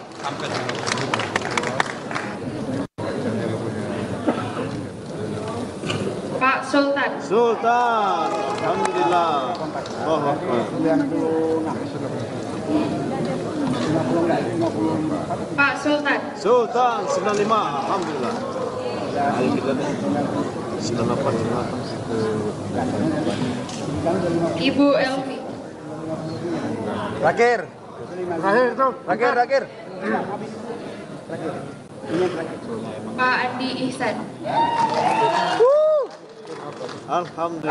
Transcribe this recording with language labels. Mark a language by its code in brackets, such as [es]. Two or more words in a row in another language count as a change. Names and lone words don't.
[id] Pak Sultan. [ar] Sultan. Alhamdulillah. Allahu Akbar. [id] Pak Sultan. Sultan 95. Alhamdulillah. Ayo kita 98. Ibu Elvi. Terakhir itu. Terakhir. Pak Andi Ihsan. [ar] Alhamdulillah.